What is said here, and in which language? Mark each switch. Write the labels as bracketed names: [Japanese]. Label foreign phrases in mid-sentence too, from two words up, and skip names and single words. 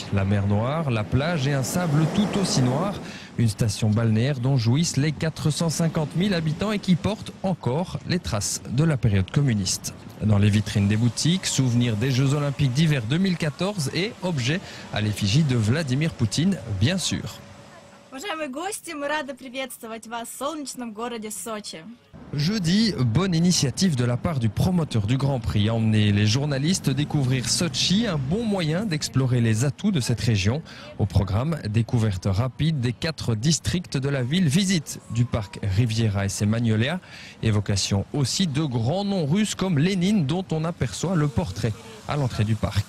[French] La mer Noire, la plage et un sable tout aussi noir. Une station balnéaire dont jouissent les 450 000 habitants et qui porte encore les traces de la période communiste. Dans les vitrines des boutiques, souvenirs des Jeux Olympiques d'hiver 2014 et objets à l'effigie de Vladimir Poutine, bien sûr. [Russian] Уважаемые гости, мы рады приветствовать вас в солнечном городе Сочи. [French] Jeudi, bonne initiative de la part du promoteur du Grand Prix. Emmener les journalistes découvrir Sotchi, un bon moyen d'explorer les atouts de cette région. Au programme, découverte rapide des 4 districts de la ville, visite du parc Riviera et ses Magnolia, évocation aussi de grands noms russes comme Lénine dont on aperçoit le portrait à l'entrée du parc.